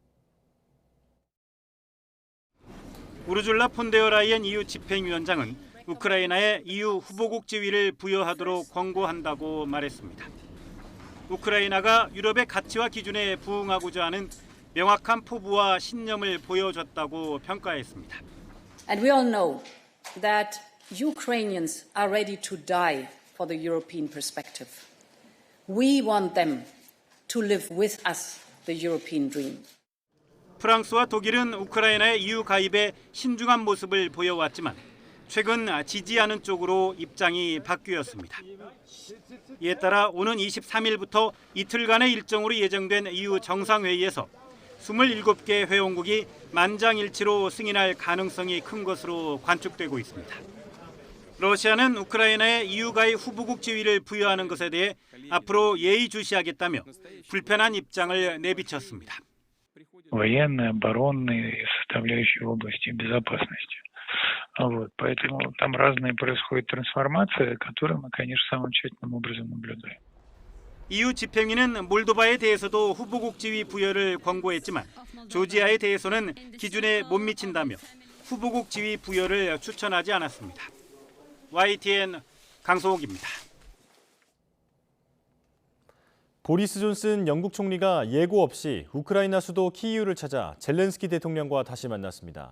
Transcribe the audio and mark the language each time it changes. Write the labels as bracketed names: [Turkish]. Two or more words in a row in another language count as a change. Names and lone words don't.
[Korean] 우르줄라 폰데어 라이엔 EU 집행위원장은 우크라이나에 EU 후보국 지위를 부여하도록 권고한다고 말했습니다. 우크라이나가 유럽의 가치와 기준에 부응하고자 하는 명확한 포부와 신념을 보여줬다고 평가했습니다. [English] And we all know that Ukrainians are ready to die for the European perspective. We want them to live with us the European dream. [Korean] 프랑스와 독일은 우크라이나의 EU 가입에 신중한 모습을 보여왔지만 최근 지지하는 쪽으로 입장이 바뀌었습니다. 이에 따라 오는 23일부터 이틀간의 일정으로 예정된 EU 정상회의에서 27개 회원국이 만장일치로 승인할 가능성이 큰 것으로 관측되고 있습니다. 러시아는 우크라이나에 EU 가입 후보국 지위를 부여하는 것에 대해 앞으로 예의주시하겠다며 불편한 입장을 내비쳤습니다. [Russian] военные, оборонные составляющие в области безопасности. Поэтому там разные происходят трансформации, которые мы, конечно, самым тщательным образом наблюдаем. [Korean] EU 집행위는 몰도바에 대해서도 후보국 지위 부여를 권고했지만 조지아에 대해서는 기준에 못 미친다며 후보국 지위 부여를 추천하지 않았습니다. YTN 강소옥입니다. 보리스 존슨 영국 총리가 예고 없이 우크라이나 수도 키이우를 찾아 젤렌스키 대통령과 다시 만났습니다.